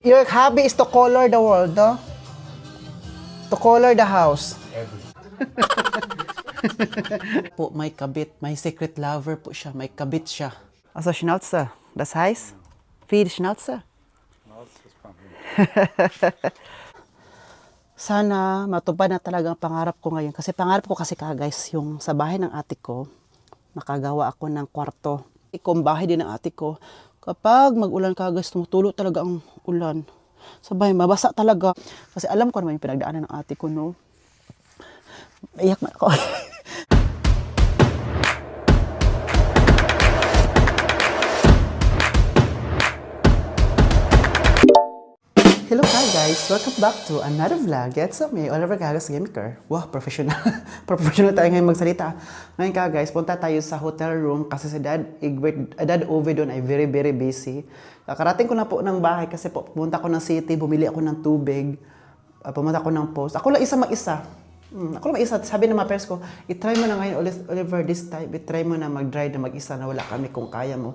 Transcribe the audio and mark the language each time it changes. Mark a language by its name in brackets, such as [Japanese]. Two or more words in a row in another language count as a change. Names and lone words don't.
[English] Your hobby is to color the world, no? To color the house. [Filipino] Po, may kabit. May [English] secret lover [Filipino] po siya. May kabit siya. [German] Also, Schnauzer. Das heißt? Viel Schnauzer? [Filipino] Sana matupad na talaga ang pangarap ko ngayon. Kasi pangarap ko kasi guys, yung sa bahay ng ate ko, makagawa ako ng kwarto. Kung bahay din ng ate ko, kapag mag-ulan guys, tumutulo talaga ang ulan. Sabay, mabasa talaga. Kasi alam ko naman yung pinagdaanan ng ate ko, no? Iyak man ako. [English] Hello hi guys! Welcome back to another vlog. It's me, Oliver Gagas Gamer. [Filipino] Wow, professional. Professional tayo ngayon magsalita. Ngayon guys, punta tayo sa hotel room kasi si Dad Ove doon ay [English] very busy. [Filipino] Kakarating ko na po ng bahay kasi po pumunta ko ng city, bumili ako ng tubig, pumunta ko ng post. Ako lang isa mag-isa. Ako lang mag-isa. Sabi ng mga parents ko, itry mo na ngayon, Oliver, [English] this time, [Filipino] itry mo na mag-drive na mag-isa na wala kami kung kaya mo.